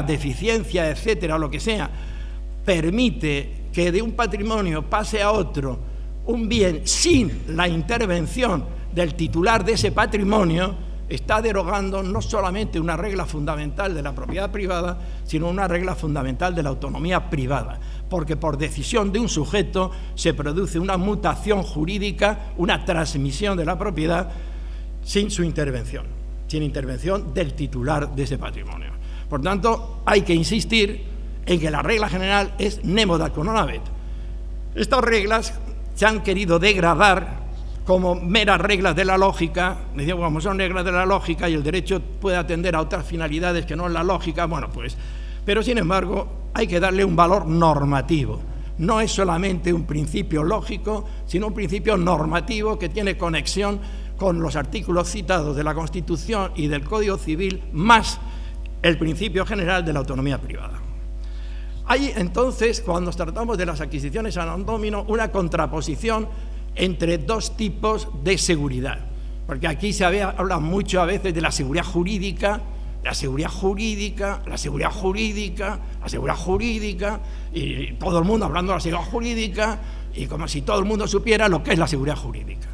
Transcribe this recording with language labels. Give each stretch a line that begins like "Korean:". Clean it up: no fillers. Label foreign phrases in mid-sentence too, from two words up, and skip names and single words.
Spanish: de eficiencia, etcétera, lo que sea, permite que de un patrimonio pase a otro un bien sin la intervención del titular de ese patrimonio, está derogando no solamente una regla fundamental de la propiedad privada, sino una regla fundamental de la autonomía privada, porque por decisión de un sujeto se produce una mutación jurídica, una transmisión de la propiedad sin su intervención, sin intervención del titular de ese patrimonio. Por tanto, hay que insistir en que la regla general es
Latin: nemo dat quo non habet.
Spanish: Estas reglas se han querido degradar como meras reglas de la lógica, como son reglas de la lógica y el derecho puede atender a otras finalidades que no es la lógica, bueno, pues, pero sin embargo hay que darle un valor normativo. No es solamente un principio lógico, sino un principio normativo que tiene conexión con los artículos citados de la Constitución y del Código Civil, más el principio general de la autonomía privada. Hay entonces, cuando tratamos de las adquisiciones
Latin: a non domino,
Spanish: una contraposición entre dos tipos de seguridad, porque aquí se habla mucho a veces de la seguridad jurídica, y todo el mundo hablando de la seguridad jurídica, y como si todo el mundo supiera lo que es la seguridad jurídica.